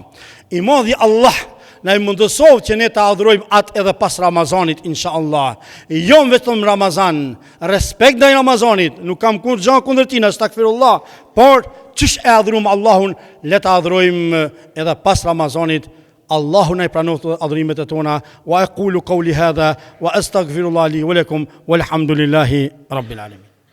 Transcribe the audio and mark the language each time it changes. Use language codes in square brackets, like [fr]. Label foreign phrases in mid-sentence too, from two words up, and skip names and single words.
[sq] I modhi Allah na i mundësov që ne të adhurojmë atë edhe pas Ramazanit, inshallah. Jo vetëm Ramazan, respekt ndaj Ramazanit, nuk kam kur gjë kundër tij, astakfirullah, por çish e adhurojmë Allahun, le të adhurojmë edhe pas Ramazanit. Allahu na i pranon adhurimet e tona. [ar] وأقول قولي هذا وأستغفر الله لي ولكم والحمد لله رب العالمين.